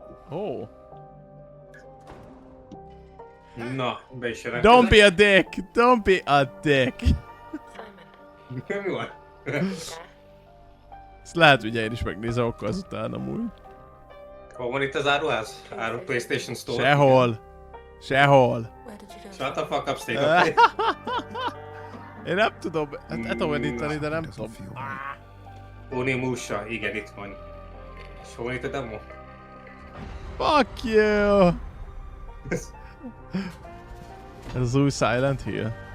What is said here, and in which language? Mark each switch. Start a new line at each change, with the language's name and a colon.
Hungarian: Oh. Na, be is jelentkezek.
English: Don't be a dick! Don't be a dick!
Hungarian: Mi van? Ezt lehet, hogy én is megnézem akkor azután amúgy. Hol van itt az áruház? PlayStation Store? Sehol.
English: Shut the fuck up, State of Play.
Hungarian: Én nem tudom, hát etovenítani, de nem tudom. Onimusha, igen, itt van. És hol van itt a demo?
English: Fuck you!
Hungarian: Ez az új Silent Hill?